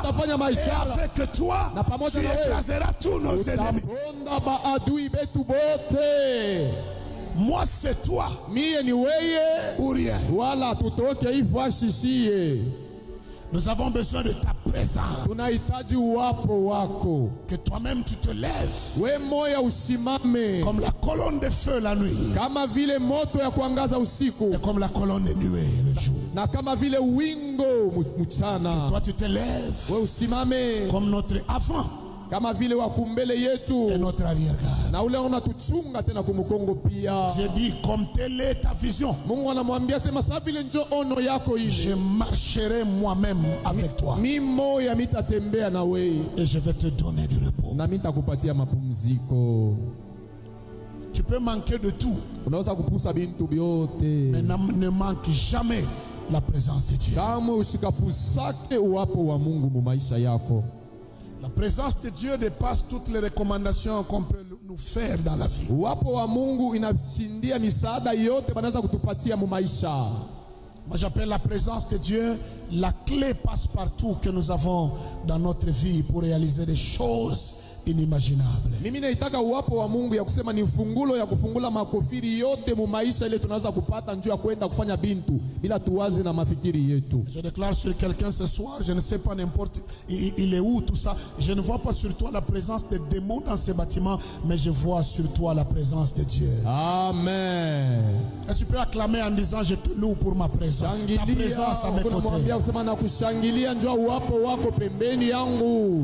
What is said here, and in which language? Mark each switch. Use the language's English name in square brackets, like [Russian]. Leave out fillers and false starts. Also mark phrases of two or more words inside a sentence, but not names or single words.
[French] Et avec toi, tu écraseras tous nos ennemis. Moi c'est toi. Ou rien. [Swahili] Voilà, tutoke ivoasi siye. [French] Nous avons besoin de ta présence. [Swahili] Tunahitaji uwapo wako. [French] Que toi-même tu te lèves. [Swahili] We moya usimame. [French] Comme la colonne de feu la nuit. [Swahili] Kama vile moto ya kuangaza usiku. [French] Et comme la colonne de nuée le jour. [Swahili] Na kama vile wingo mchana. [French] Que toi tu te lèves. [Swahili] We usimame. [French] Comme notre avant. [Swahili] Kama vile wakumbele yetu. [French] Et notre arrière-garde. [Swahili] Na ule unatuchunga tena kumukongo pia. [French] Dieu dit comme telle est ta vision. [Swahili] Mungu anamwambia sema sawa vile njo ono yako ile. [French] Je marcherai moi-même avec toi. [Swahili] Mimi moya mitatembea na wewe. [French] Et je vais te donner du repos. [Swahili] Na mitakupatia mapumziko. [French] Tu peux manquer de tout. [Swahili] Unaweza kupusa bintu byote. [French] Mais ne manque jamais la présence de Dieu. [Swahili] Kama usikapusake uwapo wa Mungu mu maisha yako. [French] La présence de Dieu dépasse toutes les recommandations qu'on peut nous faire dans la vie. [Swahili] Uwapo wa Mungu inashindia misaada yote banaweza kutupatia mu maisha. [French] Moi j'appelle la présence de Dieu la clé passe-partout que nous avons dans notre vie pour réaliser des choses inimaginables. [Swahili] Mimi naitaka uwapo wa Mungu ya kusema ni fungulo ya kufungula makofiri yote mu maisha ile tunaweza kupata njoo ya kwenda kufanya bintu bila tuwaze na mafikiri yetu. [French] Je déclare sur quelqu'un ce soir, je ne sais pas n'importe il est où tout ça. Je ne vois pas sur toi la présence des démons dans ces bâtiments, mais je vois sur toi la présence de Dieu. Amen. Est-ce que tu peux acclamer en disant je te loue pour ma présence? Ta présence à mes côtés.